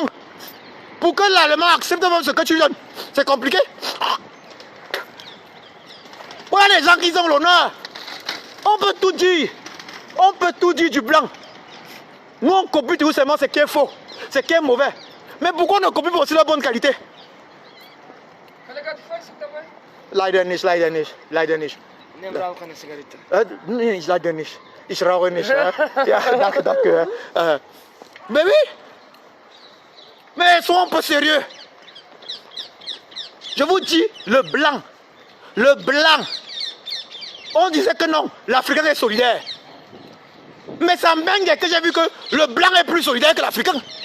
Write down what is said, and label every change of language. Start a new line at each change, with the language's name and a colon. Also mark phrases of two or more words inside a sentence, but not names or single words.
French: Pour que l'allemand accepte même ce que tu donnes. C'est compliqué. Voilà les gens qui ont l'honneur. On peut tout dire. On peut tout dire du blanc. Nous on copie tout seulement ce qui est faux. Ce qui est mauvais. Mais pourquoi on ne copie pas aussi la bonne qualité?
German: Leider nicht, leider nicht, leider nicht. Leider nicht. Ich rauche nicht. Ja, danke, danke.
French: Mais oui. Mais soyons un peu sérieux. Je vous dis, le blanc. Le blanc. On disait que non, l'Africain est solidaire. Mais ça m'inquiète que j'ai vu que le blanc est plus solidaire que l'Africain.